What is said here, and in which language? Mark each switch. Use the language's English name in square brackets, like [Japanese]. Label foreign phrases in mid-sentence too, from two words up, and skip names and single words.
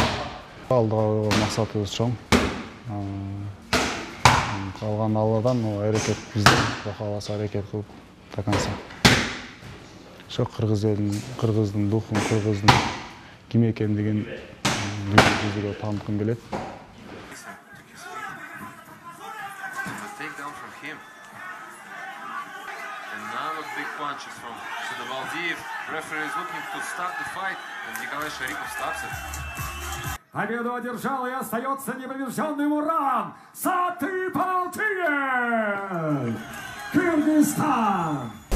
[Kyrgyz] Алдыга койгон максатыбыз чоң. Калган Алладан аракет бизден, Кудай кааласа аракет кылып [Russian] до конца. [Kyrgyz] Ошо кыргыздын духун, кыргыздын ким экендигин жүзүгө тааныткым келет. [English] Another big punches from Сатыбалдиев. Referee is looking to stop the fight, and Николай Шарипов stops it. [Russian] Победу одержал и остается непобежденным Уран Сатыбалдиев! [Kyrgyz] Кыргызстан!